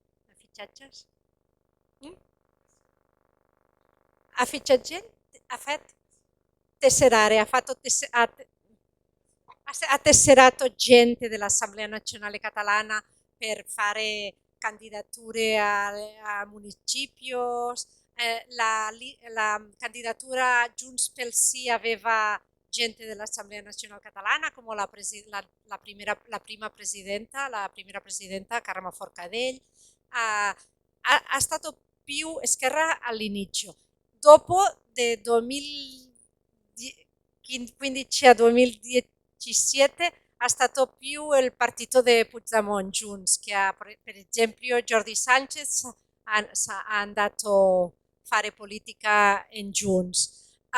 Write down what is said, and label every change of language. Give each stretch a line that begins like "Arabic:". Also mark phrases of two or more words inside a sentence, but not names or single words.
Italian: ha tesserato gente dell'Assemblea Nazionale Catalana per fare candidature a municipios. La candidatura Junts pel Sí aveva gente dell'Assemblea Nazionale Catalana come la prima presidenta Carme Forcadell. Ha stato più Esquerra all'inizio. Dopo del 2015 a 2017 ha stato più il partito di Puigdemont Junts, che per esempio Jordi Sánchez ha andato a fare politica in Junts.